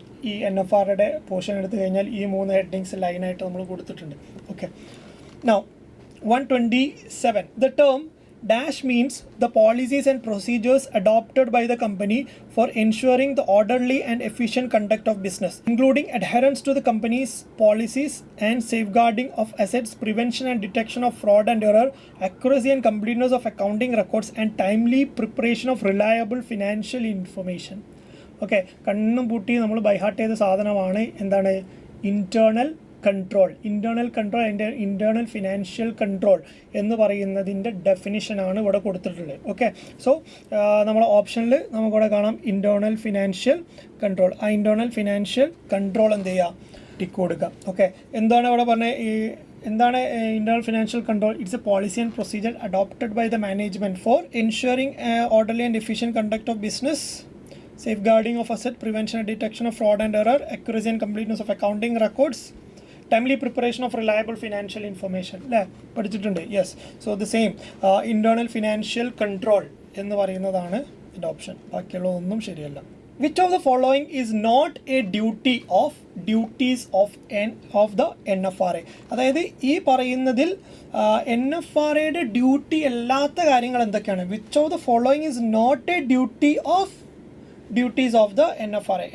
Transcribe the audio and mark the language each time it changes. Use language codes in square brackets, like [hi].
[ml] ഈ NFRAയുടെ പോർഷൻ എടുത്തു കഴിഞ്ഞാൽ ഈ 3 ഹെഡിങ്സ് ലൈനായിട്ട് നമ്മൾ കൊടുത്തിട്ടുണ്ട്. [en] Okay, now 127, the term dash means the policies and procedures adopted by the company for ensuring the orderly and efficient conduct of business, including adherence to the company's policies and safeguarding of assets, prevention and detection of fraud and error, accuracy and completeness of accounting records, and timely preparation of reliable financial information. [ml] Okay, കണ്ണും പൂട്ടി നമ്മൾ by heart ചെയ്ത സാധനമാണ് എന്താണ്, internal control, internal control and internal financial control എന്ന് പറയുന്നതിൻ്റെ ഡെഫിനിഷനാണ് ഇവിടെ കൊടുത്തിട്ടുള്ളത്. ഓക്കെ, സോ നമ്മൾ ഓപ്ഷനിൽ നമുക്കിവിടെ കാണാം ഇൻറ്റേർണൽ ഫിനാൻഷ്യൽ കൺട്രോൾ. ആ ഇൻറ്റേർണൽ ഫിനാൻഷ്യൽ കൺട്രോൾ എന്ത് ചെയ്യുക, ടിക്ക് കൊടുക്കുക. ഓക്കെ, എന്താണ് ഇവിടെ പറഞ്ഞത്, ഈ എന്താണ് internal financial control? [en] It's a policy and procedure adopted by the management for ensuring orderly and efficient conduct of business, safeguarding of asset, prevention and detection of fraud and error, accuracy and completeness of accounting records, timely preparation of reliable financial information. [ml] അല്ലേ, പഠിച്ചിട്ടുണ്ട്? Yes. So the same internal financial control എന്ന് പറയുന്നതാണ് ഇതിൻ്റെ option. ബാക്കിയുള്ളതൊന്നും ശരിയല്ല. [en] Which of the following is not a duty of duties of the NFRA? [ml] അതായത് ഈ പറയുന്നതിൽ NFRAയുടെ duty അല്ലാത്ത കാര്യങ്ങൾ എന്തൊക്കെയാണ്? [en] Which of the following is not a duty of duties of the NFRA?